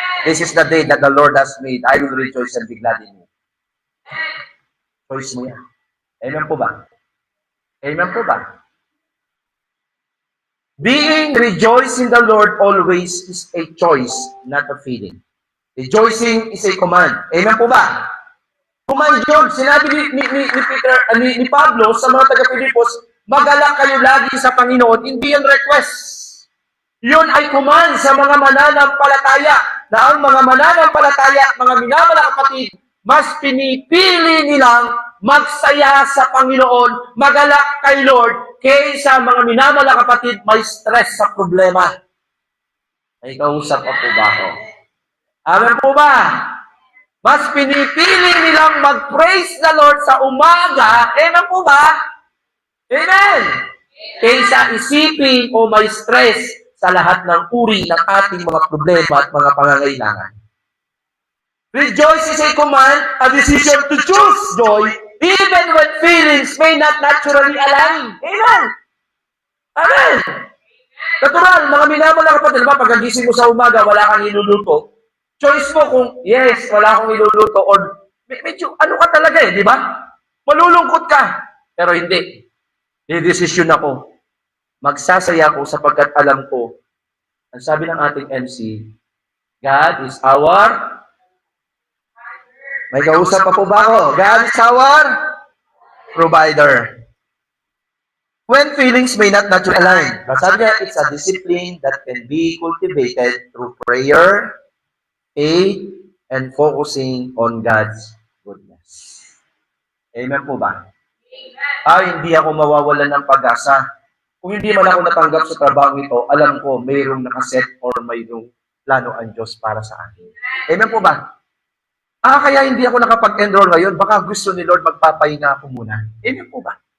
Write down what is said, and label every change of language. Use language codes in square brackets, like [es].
[en] This is the day that the Lord has made. I will rejoice and be glad in you. [tl] Choice mo yan. Amen po ba? [en] Amen po ba? Being rejoiced in the Lord always is a choice, not a feeling. Rejoicing is a command. [tl] Amen po ba? Command yun. Sinabi ni Pablo sa mga taga-Pilipos, magalak kayo lagi sa Panginoon. Hindi yan request. Yun ay command sa mga mananampalataya na ang mga mananampalataya, mga minamahal kapatid, mas pinipili nilang magsaya sa Panginoon, magalak kay Lord, kaysa mga minamahal kapatid, may stress sa problema. May kausap pa po ba ako? Amen po ba? Mas pinipili nilang mag- [en] praise the Lord [tl] sa umaga, amen po ba? Amen! Kaysa isipin o may stress sa lahat ng uri ng ating mga problema at mga pangangailangan. [en] Rejoice is a command, a decision to choose joy, even when feelings may not naturally align. Amen! Amen! [tl] Natural, mga minamahal na kapatid, diba, pagkagising mo sa umaga, wala kang iluluto. Choice mo kung, yes, wala akong iluluto, or medyo, ano ka talaga di ba? Malulungkot ka. Pero hindi. I-decision ako. Magsasaya ako sapagkat alam ko, ang sabi ng ating MC, [en] God is our, [tl] may kausap pa po ba ako? [en] God is our provider. When feelings may not naturally align, [tl] sabi niya, [en] it's a discipline that can be cultivated through prayer, faith, and focusing on God's goodness. [tl] Amen po ba? Hindi ako mawawalan ng pag-asa. Kung hindi man ako natanggap sa trabaho ito, alam ko mayroong nakaset or mayroong plano ang Diyos para sa akin. Amen po ba? Kaya hindi ako nakapag-enroll ngayon, baka gusto ni Lord magpapahinga ako muna. Amen po ba?